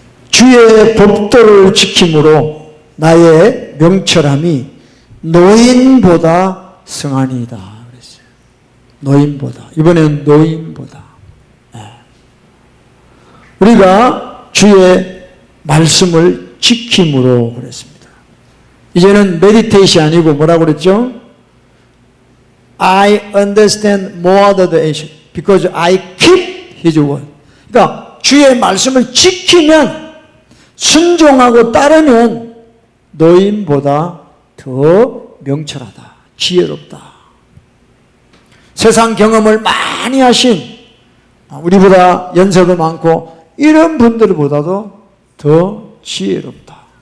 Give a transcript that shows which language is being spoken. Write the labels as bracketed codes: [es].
[ko] 주의 법도를 지킴으로 나의 명철함이 노인보다 승하니이다. 그랬어요. 노인보다. 이번에는 노인보다. 네. 우리가 주의 말씀을 지킴으로 그랬습니다. 이제는 메디테이션이 아니고 뭐라고 그랬죠? [en] I understand more than the ancient because I keep his word. [ko] 그러니까 주의 말씀을 지키면, 순종하고 따르면 노인보다 더 명철하다, 지혜롭다. 세상 경험을 많이 하신, 우리보다 연세도 많고 이런 분들보다도 더 지혜롭다.